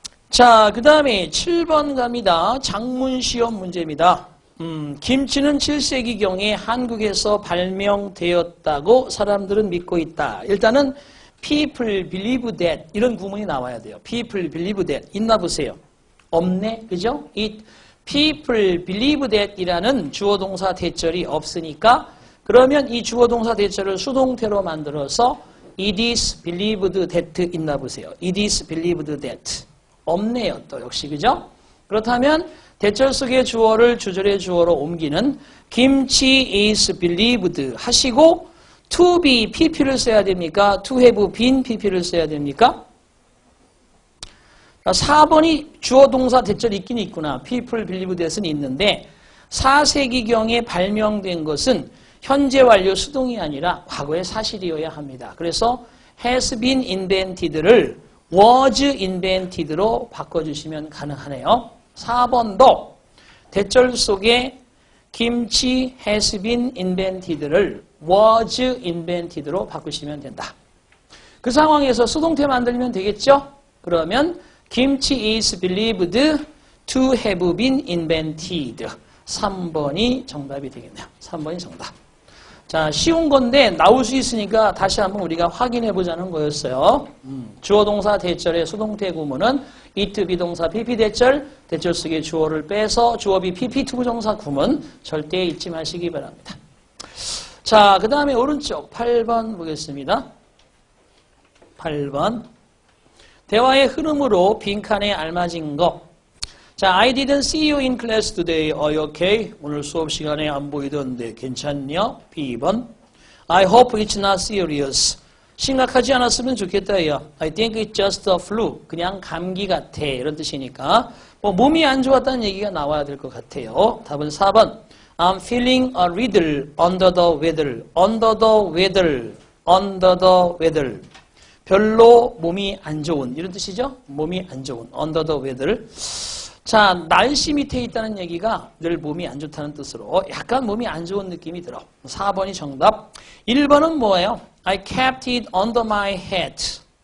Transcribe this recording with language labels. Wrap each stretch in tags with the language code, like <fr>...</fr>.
<ko>자, 그 다음에 7번 갑니다. 장문 시험 문제입니다. 김치는 7세기경에 한국에서 발명되었다고 사람들은 믿고 있다. 일단은</ko> <en>people believe that</en> <ko>이런 구문이 나와야 돼요.</ko> <en>people believe that</en> <ko>있나 보세요. 없네. 그죠?</ko> <en>people believe that</en> <ko>이라는 주어 동사 대절이 없으니까 그러면 이 주어 동사 대절을 수동태로 만들어서</ko> <en>it is believed that</en> <ko>있나 보세요.</ko> <en>it is believed that.</en> <ko>없네요. 또 역시. 그죠? 그렇다면 대절 속의 주어를 주절의 주어로 옮기는 김치 is believed 하시고 to be pp를 써야 됩니까?</ko> <en>to have been pp를</en> <ko>써야 됩니까? 4번이 주어 동사 대절이 있긴 있구나.</ko> <en>people believe that</en> <ko>은 있는데 4세기경에 발명된 것은 현재 완료 수동이 아니라 과거의 사실이어야 합니다. 그래서</ko> <en>has been invented</en> <ko>를</ko> <en>was invented</en> <ko>로 바꿔주시면 가능하네요. 4번도 대절 속에 김치</ko> <en>has been invented</en> <ko>를</ko> <en>was invented</en> <ko>로 바꾸시면 된다. 그 상황에서 수동태 만들면 되겠죠? 그러면 김치</ko> <en>is believed to have been invented.</en> <ko>3번이 정답이 되겠네요. 3번이 정답. 자, 쉬운 건데 나올 수 있으니까 다시 한번 우리가 확인해 보자는 거였어요. 주어 동사 대절의 수동태 구문은 it 비동사 pp 대절, 대절 속의 주어를 빼서 주어비 pp 투부정사 구문 절대 잊지 마시기 바랍니다. 자, 그 다음에 오른쪽 8번 보겠습니다. 8번. 대화의 흐름으로 빈칸에 알맞은 거.</ko> <en>자, I didn't see you in class today. Are you okay?</en> <ko>오늘 수업 시간에 안 보이던데 괜찮냐?</ko> <en>B번. I hope it's not serious.</en> <ko>심각하지 않았으면 좋겠다.</ko> <en>야. I think it's just a flu.</en> <ko>그냥 감기 같아. 이런 뜻이니까 뭐 몸이 안 좋았다는 얘기가 나와야 될 것 같아요. 답은 4번.</ko> <en>I'm feeling a little under the weather. Under the weather. Under the weather.</en> <ko>별로 몸이 안 좋은 이런 뜻이죠. 몸이 안 좋은</ko> <en>under the weather.</en> <ko>자, 날씨 밑에 있다는 얘기가 늘 몸이 안 좋다는 뜻으로 약간 몸이 안 좋은 느낌이 들어. 4번이 정답. 1번은 뭐예요?</ko> <en>I kept it under my hat.</en>